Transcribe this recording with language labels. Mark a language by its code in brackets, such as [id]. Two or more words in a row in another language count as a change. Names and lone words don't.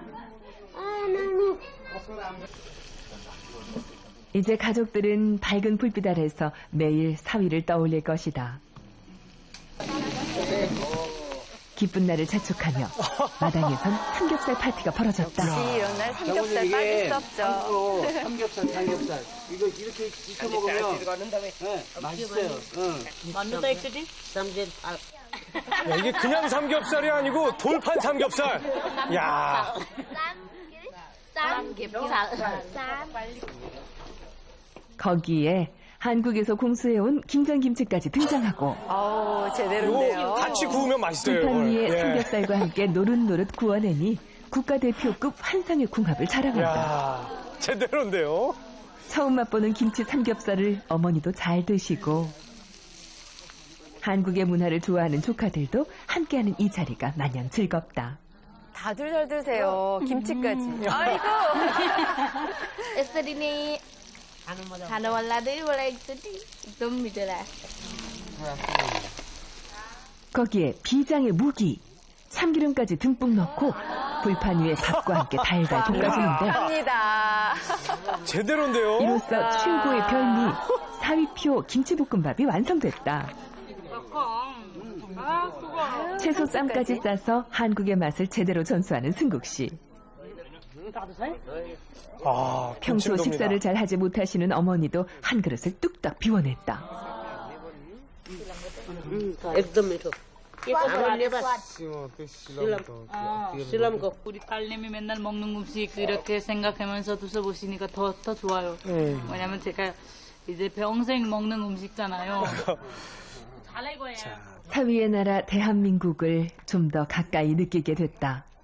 [ko] 이제 가족들은 밝은 불빛 아래서 매일 사위를 떠올릴 것이다. 기쁜 날을 자축하며 마당에선 삼겹살 파티가 벌어졌다. 역시 이런 날 삼겹살 빠질 수 없죠. 삼겹살. 이거 이렇게 익혀 먹으면 맛있어요. [ne] भन्नु त एकचोटि [ko] 야, 이게 그냥 삼겹살이 아니고 돌판 삼겹살. 야. 거기에 한국에서 공수해온 김장김치까지 등장하고 아우, 제대로인데요. 이거 같이 구우면 맛있어요. 불판 위에 이걸. 예. 삼겹살과 함께 노릇노릇 구워내니 국가대표급 환상의 궁합을 자랑한다. 야, 제대로인데요. 처음 맛보는 김치 삼겹살을 어머니도 잘 드시고 한국의 문화를 좋아하는 조카들도 함께하는 이 자리가 마냥 즐겁다. 다들 잘 드세요. 김치까지. 아이고. [ne] यसरी नै खानु मन लाग्दै मलाई एकचोटि एकदम मिठो लाग्यो. [ko] 거기에 비장의 무기, 참기름까지 듬뿍 넣고 불판 위에 밥과 함께 달달 볶아주는데 합니다. 제대로인데요. 이로써 최고의 별미 사위표 김치볶음밥이 완성됐다. 채소 쌈까지 싸서 한국의 맛을 제대로 전수하는 승국 씨. 아, 평소 김치입니다. 식사를 잘 하지 못하시는 어머니도 한 그릇을 뚝딱 비워냈다. [ne] एकदम मिठो 실람거 [ko] 우리 딸내미 맨날 먹는 음식 이렇게 생각하면서 드셔보시니까 더 좋아요. 왜냐면 제가 이제 평생 먹는 음식잖아요. 잘 익어야. 사위의 나라 대한민국을 좀 더 가까이 느끼게 됐다.